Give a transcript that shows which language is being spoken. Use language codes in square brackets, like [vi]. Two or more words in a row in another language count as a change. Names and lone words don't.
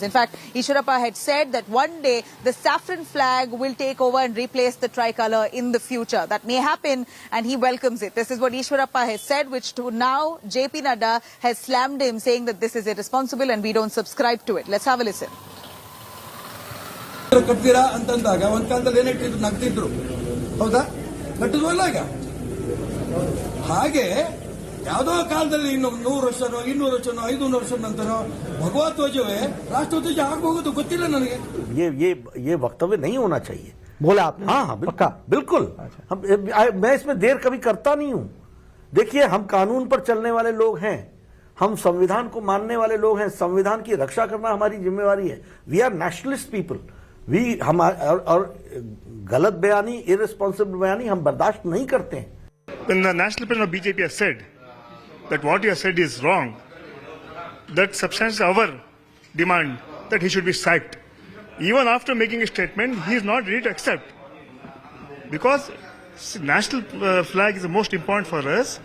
[en] In fact, Eshwarappa had said that one day the saffron flag will take over and replace the tricolour in the future. That may happen, and he welcomes it. This is what Eshwarappa has said, which to now JP Nadda has slammed him, saying that this is irresponsible and we don't subscribe to it. Let's have a listen. [kn] ಕಟ್ತೀರಾ ಅಂತಂದಾಗ ಒಂದ್ ಕಾಲದಲ್ಲಿ ಏನಿಟ್ಟಿದ್ರು ನಗ್ತಿದ್ರು ಹೌದಾ ನಟ್ಟಿದ್ವಲ್ಲ ಈಗ ಹಾಗೆ ಯಾವುದೋ ಕಾಲದಲ್ಲಿ ಇನ್ನು 100 ವರ್ಷನೋ 200 ವರ್ಷನೋ 500 ವರ್ಷ ನಂತರ ಭಗವತ್ ಧ್ವಜವೇ ರಾಷ್ಟ್ರ ಧ್ವಜ ಆಗಬಹುದು ಗೊತ್ತಿಲ್ಲ ನನಗೆ [hi] ये वक्तव्य नहीं होना चाहिए। बोला आपने? हाँ पक्का बिल्कुल। मैं इसमें देर कभी करता नहीं हूं। देखिए हम कानून पर चलने वाले लोग हैं, हम संविधान को मानने वाले लोग हैं, संविधान की रक्षा करना हमारी जिम्मेवारी है। [en] we are nationalist people. [hi] हम और गलत बयानी, इररिस्पॉन्सिबल बयानी हम बर्दाश्त नहीं करते हैं। [en] When the national president of BJP has said that what he has said is wrong, that substantiates our demand that he should be sacked. Even after making a statement, he is not ready to accept. Because national flag is the most important for us.